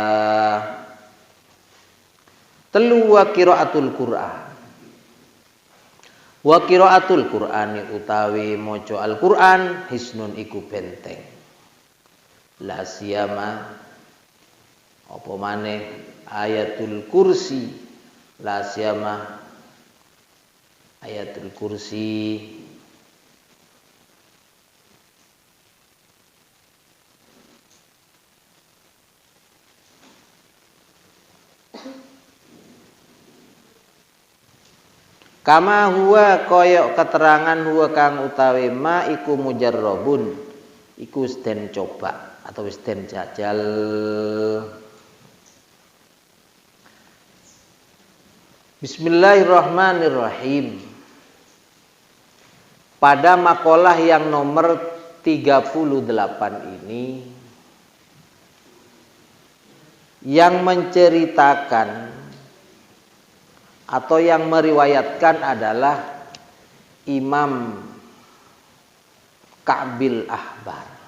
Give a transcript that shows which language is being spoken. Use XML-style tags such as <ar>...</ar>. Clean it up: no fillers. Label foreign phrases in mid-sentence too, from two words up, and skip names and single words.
<ar>Telu وقراءة القرآن. وقراءة القرآن</ar> <jv>utawi maca Al-Qur'an hisnun iku benteng.</jv> <ar>لا سيما</ar> <jv>apa maneh</jv> <ar>آية الكرسي, لا سيما آية الكرسي. كما هو</ar> <jv>kaya keterangan huwa kang utawi ma iku mujarrabun iku wis den coba atau wis den jajal.</jv> <ar>Bismillahirrahmanirrahim.</ar> <id>Pada makalah yang nomor 38 ini yang menceritakan atau yang meriwayatkan adalah Imam Ka'bil Ahbar.</id>